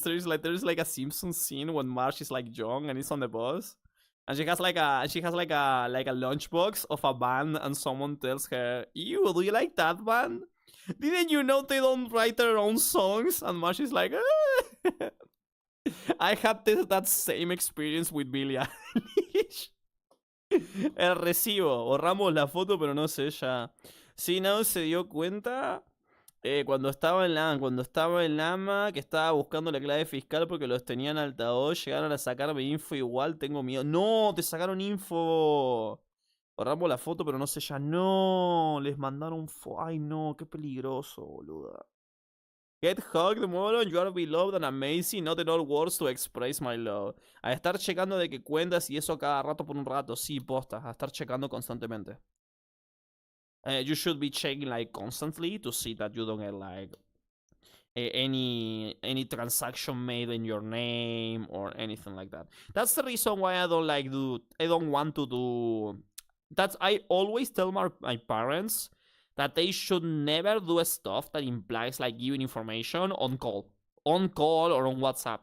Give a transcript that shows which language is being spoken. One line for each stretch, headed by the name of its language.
English: There's like a Simpsons scene when Marge is like young and is on the bus, and she has like a lunchbox of a band, and someone tells her, "Ew, do you like that band? Didn't you know they don't write their own songs?" And Marge is like, I had that same experience with Billie Eilish.
Spanish: El recibo, borramos la foto, pero no sé ya. Sí, no se dio cuenta cuando estaba en Lama, que estaba buscando la clave fiscal porque los tenían altavoz, llegaron a sacarme info igual, tengo miedo. ¡No! ¡Te sacaron info! Borramos la foto, pero no sé ya. ¡No! Les mandaron ¡Ay, no! ¡Qué peligroso, boluda!
English: Get hugged, Molon, you are beloved and amazing, not enough words to express my love.
Spanish: A estar checando de que cuentas y eso cada rato por un rato. Sí, posta, a estar checando constantemente.
English: You should be checking like constantly to see that you don't get like any transaction made in your name or anything like that. That's the reason why I don't want to do I always tell my parents that they should never do stuff that implies like giving information on call or on WhatsApp.